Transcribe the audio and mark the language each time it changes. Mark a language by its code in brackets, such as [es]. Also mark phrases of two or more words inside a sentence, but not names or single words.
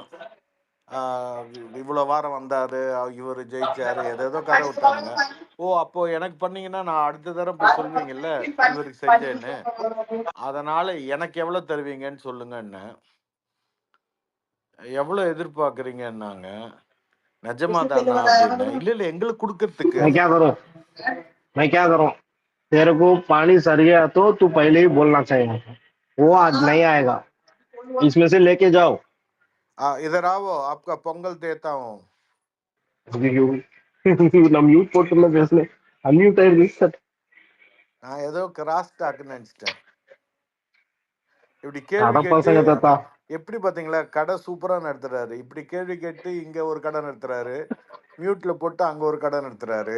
[ta] இவ்வளோ வாரம் வந்தாரு, இவர் ஜெயிச்சாரு, எதேதோ கதை விட்டானுங்க. ஓ அப்போ எனக்கு பண்ணீங்கன்னா நான் அடுத்த தடவை போய் சொல்வீங்கல்ல இவருக்கு செஞ்சேன்னு. அதனால எனக்கு எவ்வளோ தருவீங்கன்னு சொல்லுங்கன்னு. எவ்வளோ எதிர்பார்க்குறீங்கன்னாங்க. நிஜமாதானா அப்படின்னு. இல்லை இல்லை எங்களுக்கு கொடுக்கறதுக்கு. [hi] मैं क्या करूं मैं क्या करूं तेरे को पानी सर गया तो तू पहले ही बोलना चाहिए था। वो आज नहीं आएगा, इसमें से लेके जाओ। इधर आओ आपका பொங்கல் தேத்தா हूं. [ta] நம்ம மியூட் போட்டுல பேசல அன்மியூட் ஆயிருக்கு. நான் ஏதோ [en] cross talk [ta] நினச்சிட்டேன். இப்படி கேள்வி அட கேட்டு பசங்க தாத்தா. எப்படி பாத்தீங்களா? கடை சூப்பரா நடத்துறாரு. இப்படி கேள்வி கேட்டு இங்க ஒரு கடை நடத்துறாரு, மியூட்ல போட்டு அங்க ஒரு கடை நடத்துறாரு.